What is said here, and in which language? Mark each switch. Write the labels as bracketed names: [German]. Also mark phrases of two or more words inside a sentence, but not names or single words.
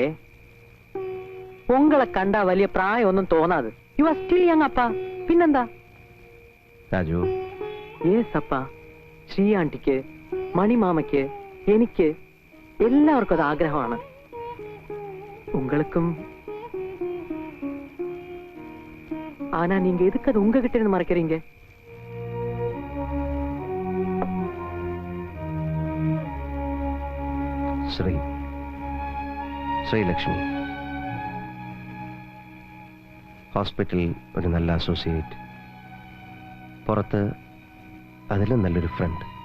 [Malayalam] ഉങ്ങളെ കണ്ടാ വലിയ പ്രായമൊന്നും തോന്നാതെ. [English] you are still young [Malayalam] അപ്പാ. പിന്നെന്താ? രാജു, യെസ് അപ്പാ. ശ്രീയാണ്ടിക്ക്, മണിമാമയ്ക്ക്, എനിക്ക് എല്ലാവർക്കും അത് ആഗ്രഹമാണ്. ഉങ്ങൾക്കും. [Tamil] ஆனா நீங்க எதுக்கு அது உங்ககிட்ட இருந்து மறைக்கிறீங்க? [Malayalam] ശ്രീലക്ഷ്മി ഹോസ്പിറ്റലിൽ ഒരു നല്ല അസോസിയേറ്റ്, പുറത്ത് അതിലും നല്ലൊരു ഫ്രണ്ട്.